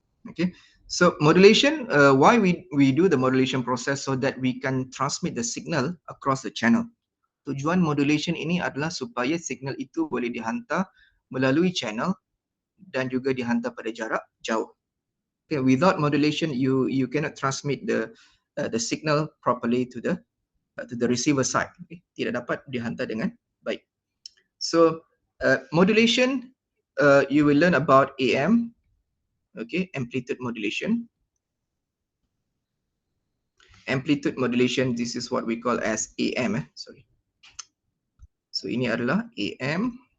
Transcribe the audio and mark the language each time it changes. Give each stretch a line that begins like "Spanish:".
English: Okay, so modulation, why we do the modulation process, so that we can transmit the signal across the channel.
Malay: Tujuan modulation ini adalah supaya signal itu boleh dihantar melalui channel dan juga dihantar pada jarak jauh.
English: Okay, without modulation, you cannot transmit the signal properly to the receiver side.
Malay: Okay, tidak dapat dihantar dengan baik.
English: So modulation, you will learn about AM. Okay, amplitude modulation. Amplitude modulation, this is what we call as AM. Sorry.
Malay: So ini adalah AM.